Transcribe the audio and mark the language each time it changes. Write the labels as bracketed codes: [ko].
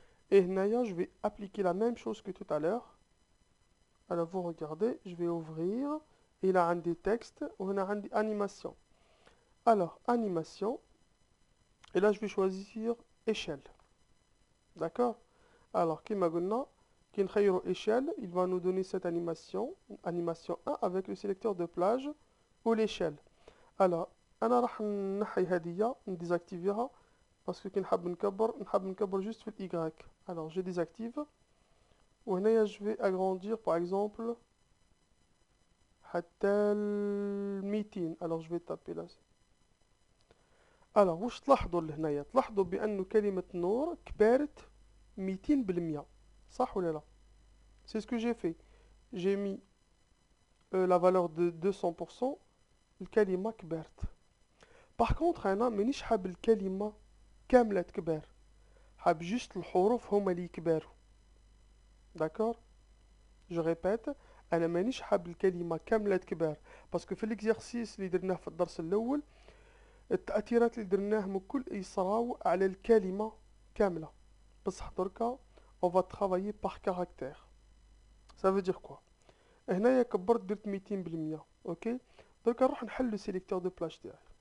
[fr] Et [ar] هنايا, [fr] je vais appliquer la même chose que tout à l'heure. Alors vous regardez, je vais ouvrir, et là un des textes, on a un animation. Alors, animation, et là je vais choisir échelle, d'accord? Alors, [ar] كما قلنا, كي نخيروا [fr] échelle, il va nous donner cette animation, animation 1 avec le sélecteur de plage ou l'échelle. Alors, [ar] أنا راح نحي هدية, نديزاكتيفيها, [fr] parce que [ar] كي نحب نكبر [fr] juste [ar] في ال Y. [fr] Alors, je désactive. [ar] وهنايا [fr] je vais agrandir par exemple [ar] حتى ال [fr] 200. Alors je vais taper là. [ar] Alors واش تلاحظوا لهنايا؟ تلاحظوا بأنه كلمة نور كبرت 200%. صح ولا لا؟ [fr] C'est ce que j'ai fait. J'ai mis la valeur de 200%. [ar] الكلمة كبرت. [fr] Par contre [ar] أنا مانيش حاب الكلمة كاملة تكبر. حاب [fr] juste [ar] الحروف هما اللي يكبروا. [fr] D'accord? Je répète, [ar] أنا مانيش حاب الكلمة كاملة تكبر. باسكو في الإكزيرسيس اللي درناه في الدرس الأول التأثيرات اللي درناهم الكل يصراو على الكلمة كاملة. بصح دركا [fr] on va travailler par caractère. Ça veut dire quoi؟ [ar] هنايا كبرت درت [fr] 200%. [ar] اوكي دركا نروح نحل لو سيليكتور دو بلاج تاعي.